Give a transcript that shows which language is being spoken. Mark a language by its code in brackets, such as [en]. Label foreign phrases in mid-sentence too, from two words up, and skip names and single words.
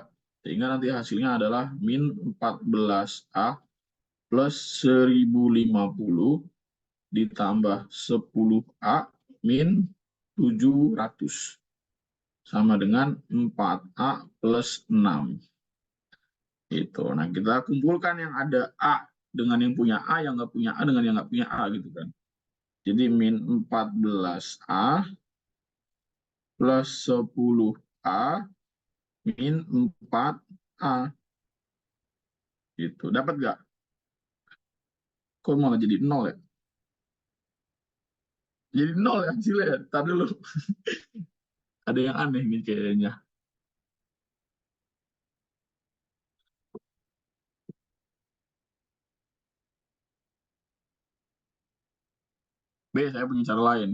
[id] Sehingga nanti hasilnya adalah min 14A plus 1050 ditambah 10A min 700. Sama dengan 4A plus 6. Itu. Nah, kita kumpulkan yang ada A dengan yang punya A, yang nggak punya A dengan yang nggak punya A gitu kan. Jadi min 14A plus 10A min 4A. Gitu. Dapat nggak? Kok malah jadi 0 ya? Jadi 0 ya hasilnya ya? Tadi dulu. Ada yang aneh nih kayaknya. B, saya punya cara lain.